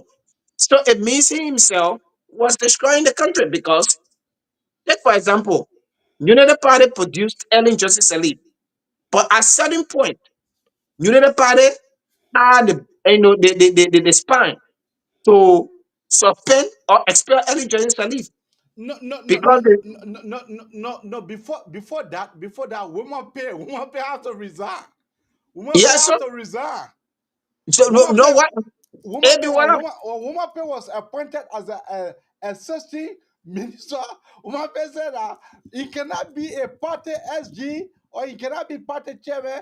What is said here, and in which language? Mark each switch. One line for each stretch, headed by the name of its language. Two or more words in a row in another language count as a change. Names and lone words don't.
English: So it means he himself was destroying the country because, take for example, United Party produced Ellen Johnson Sirleaf, but at certain point, United Party had the spine to suspend or expel Ellen Johnson Sirleaf No, no, no, because no, no, no, no, no, no, no. Before that, woman pay have to resign. Woman pay yeah. have to resign. So no, Woman no pay, what? woman Maybe pay, what? woman pay was appointed as a assistant minister. Woman pay said that he cannot be a party SG or he cannot be party chairman.